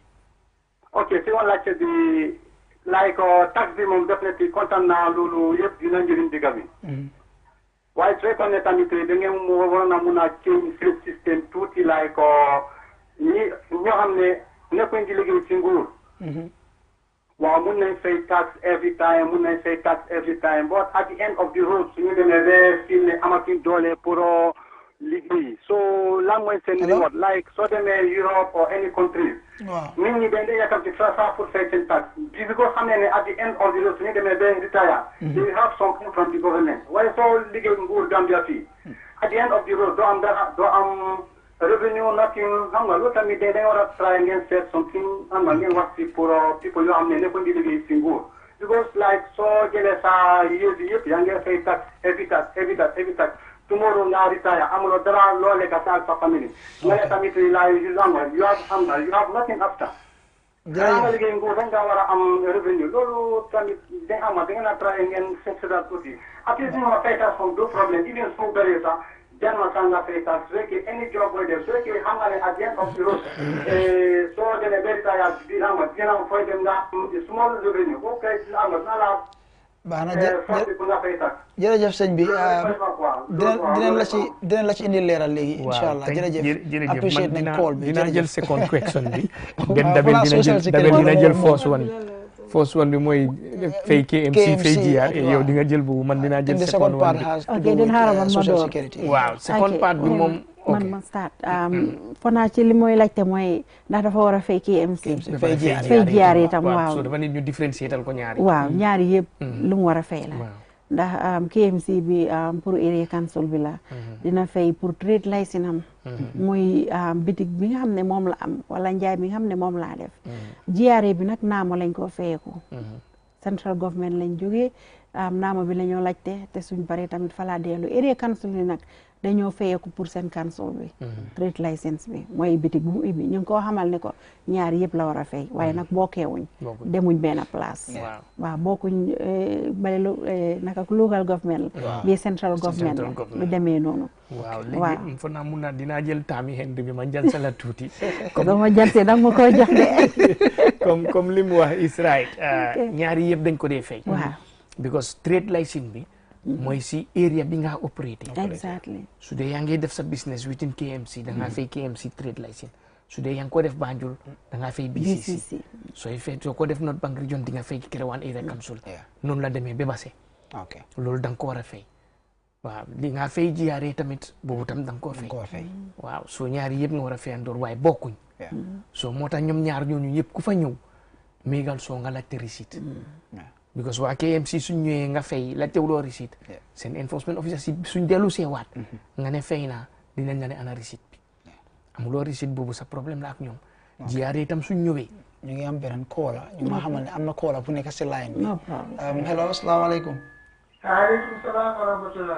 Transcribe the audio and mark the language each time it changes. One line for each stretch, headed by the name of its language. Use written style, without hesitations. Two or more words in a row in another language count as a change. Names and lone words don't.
Wolof: ok second laajte bi
English: like tax
Wolof: bi moom definitely kontaan naa loolu yëpp dina njëriñ digga bi waaye su fekkoon ne tamit da ngeen waroon a mun a change seen système tuuti like ñoo xam ne nekkuñ di liggéey ci nguur waaw mun nañ fay
English: tax every time but at the end of the road
Wolof: suñu demee ba fii ne amatuñ doole pour liggéey so lan mooy seen
English: reward like
Wolof: soo demee
English: Europe or any country
Wolof: nit ñi dañ dee yàkkamti sa pour fay seen tax bi ko xam ne
English: at the end of the road
Wolof: suñu demee ba retire
English: they will have something from the government
Wolof: waaye soo liggéey nguur Gambia fii
English: at the end of the road
Wolof: doo am dara doo am
English: revenue nothing
Wolof: xam nga loolu tamit dañ war a try ngeen seet something xam nga ngeen wax si pour people yoo xam ne nekkoon di liggéey si nguur
English: because like
Wolof: soo jëlee sa yëpp yaa ngi fay
English: tax every tax tomorrow
Wolof: nga retire amuloo dara loo lekk sa famille nga ne tamit
English: you have nothing after
Wolof: nga liggéey nguur rek nga war a am revenu loolu tamit da ngeen a try ngeen seetal tuuti
English: at least
Wolof: ñu ma fay tax comme do problème even su bëree sax janma sanga fay tax su fekkee
English: any job
Wolof: booy def su fekkee xam nga ne
English: at the end of the road
Wolof: soo demee ba retire bi xam nga dina am fooy dem nga am small revenu boo koy am nga la baax na jërëjëf sëñ bi dinañ la ci indi leeral léegi incha allah jërëjëf appreciate nañ call bi dinaa jël
English: second question
Wolof: bi benn dabel dina jël
English: first one
Wolof: bi mooy fay KMC fay GR yow di nga jël boobu man dinaa jël
English: second one
Wolof: bi ok den xaaral man ma door waaw second part bi moom man ma start fo naa ci li mooy laajte mooy ndax dafa war a fay KMC fay GR itam waaw so dafa nit ñu différencier ko ñaari waaw ñaari yëpp lu mu war a fay la ndax KMC bi pour
English: area council
Wolof: bi la dina fay pour
English: trade licence
Wolof: am muy bitig bi nga xam ne moom la am wala njaay bi nga xam ne moom laa def GRA bi nag naamo lañ ko fayeku
English: central government
Wolof: lañ jógee naamo bi la ñoo laajte te suñ paree tamit falaa dellu
English: area council
Wolof: bi nag dañoo fayeeku pour seen council bi
English: trade license
Wolof: bi mooy bitig bu mu ibbi ñu ngi koo xamal ne ko ñaar yëpp la war a fay waaye nag bokkeewuñ demuñ benn place waaw bokkuñ bale naka
English: local government
Wolof: bi
English: central government
Wolof: lu demee noonu waaw léegi fa naa mun naa dinaa jël taami Henry bi ma jansa la tuuti comme ma jansee danga ma koy jox de comme li mu wax
English: is right
Wolof: ñaari yëpp dañ ko dee fay waaw because
English: trade license
Wolof: bi mooy si area bi nga operaté exactly su dee yaa ngi def sa
English: business within
Wolof: KMC da ngaa fay KMC
English: trade license
Wolof: su dee yaa ngi ko def Banjul da ngaa fay BCC soo ko def North Bank Region di nga fay Kerewan Area Council noonu la demee ba Basse loolu da nga ko war a fay waaw li nga fay GRA tamit boobu tam da nga koo fay waaw soo ñaari yëpp nga war a fayandoor waaye bokkuñ soo moo tax ñoom ñaar ñooñu yëpp ku fa ñëw méegal soo nga laajte receipt because waa KMC suñ ñëwee nga fay la teewloo receipt seen
English: enforcement officer
Wolof: si suñ dellu see waat nga ne fay naa dinañ la ne ana receipt bi amuloo receipt boobu sa problème la ak ñoom GRA itam suñ ñëwee ñu ngi am beneen koola ñu ma xamal ne am na koola bu nekk si line bi hello asalaamaaleykum
Arabic: وعليكم السلام ورحمة الله